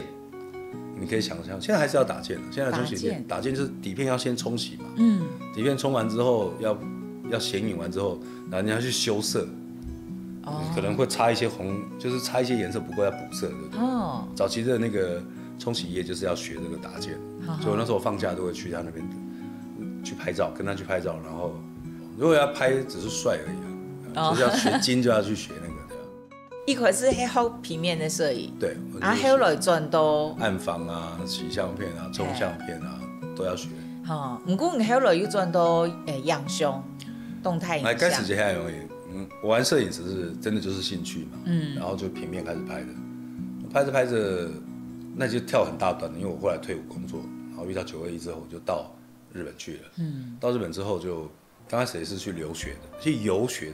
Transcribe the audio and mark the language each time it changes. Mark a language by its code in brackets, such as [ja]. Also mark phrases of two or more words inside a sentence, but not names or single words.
[zh] 你可以想象，现在还是要打件的。现在冲洗店打件就是底片要先冲洗嘛，底片冲完之后要显影完之后，然后你要去修色，可能会擦一些红，就是擦一些颜色不够要补色，对不对？早期的那个冲洗业就是要学这个打件，所以我那时候放假都会去他那边去拍照，跟他去拍照，然后如果要拍只是帅而已就是要学精就要去学那个。一开始係學平面的攝影，對，後來轉到暗房啊、洗相片啊、冲相片啊都要學。不過你後來又轉到影像、動態影像。開始就很容易，我玩攝影只是真的就是興趣嘛，然後就平面開始拍的，拍着，那就跳很大段的，因為我後來退伍工作，然後遇到921之後就到日本去了，到日本之後就剛開始也是去留學的，去遊學的。